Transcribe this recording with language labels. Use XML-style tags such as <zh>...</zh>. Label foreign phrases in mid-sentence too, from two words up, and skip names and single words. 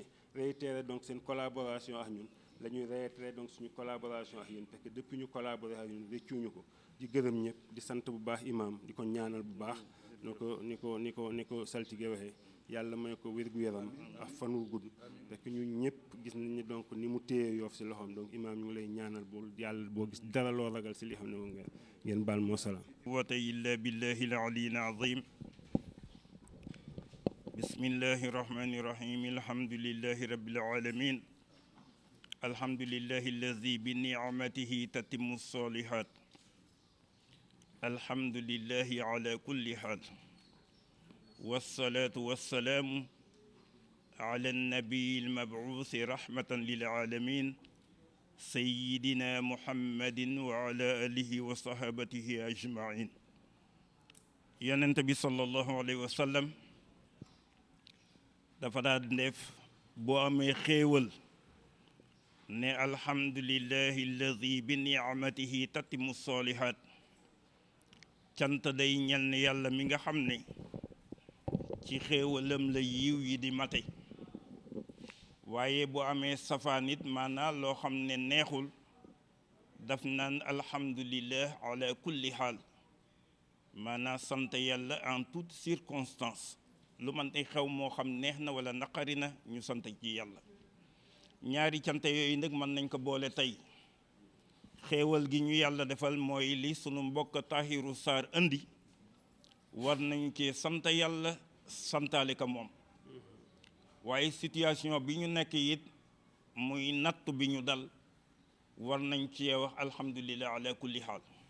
<fr>réitéré donc</fr> <wo>seen collaboration ak ñun la ñuy</wo> <fr>réitéré donc</fr> <wo>suñu collaboration ak yéen</wo> <fr>parce que</fr> <wo>depuis ñu collaboré ak ñun réccuñu ko di gërëm ñëpp di sant bu baax imam di ko ñaanal bu baax ni ko saltige waxee yàlla may ko wér-gu-yaram ak fan wu gudd</wo> <fr>parce que</fr> <wo>ñun ñëpp gis nañ ni donc ni mu téye Yoff si loxoom donc imam ñu ngi lay ñaanal bul yàlla boo gis dara loo ragal si li xam ne moom ngeen baal moo salaam</wo> <ar>قوة إلا بالله العلي العظيم بسم الله الرحمن الرحيم الحمد لله رب العالمين الحمد لله الذي بنعمته تتم الصالحات الحمد لله على كل حال والصلاة والسلام على النبي المبعوث رحمة للعالمين سيدنا محمد وعلى آله وصحابته أجمعين</ar> <wo>yonent bi</wo> <ar>صلى الله عليه وسلم</ar> <wo>dafa daa def boo amee xéewal ne</wo> <ar>الحمد لله الذي بنعمته تتم الصالحات</ar> <wo>cant day ñel ne yàlla mi nga xam ne ci xéewalam la yiw yi di mate waaye bu amee safaan it maanaam loo xam ne neexul daf naan</wo> <ar>الحمد لله على كل حال</ar> <wo>maanaam sant yàlla en</wo> <fr>toute circonstance</fr> <wo>lu man tey xew moo xam neex na wala naqari na ñu sant ci yàlla ñaari cant yooyu nag mën nañ ko boole tey xéewal gi ñu yàlla defal mooy li sunu mbokk Tahirou Sarr indi war nañu ci sant yàlla santaale ko moom waaye situation bi ñu nekk it muy natt bi ñu dal war nañ ci wax</wo> <ar>الحمد لله على كل حال</ar>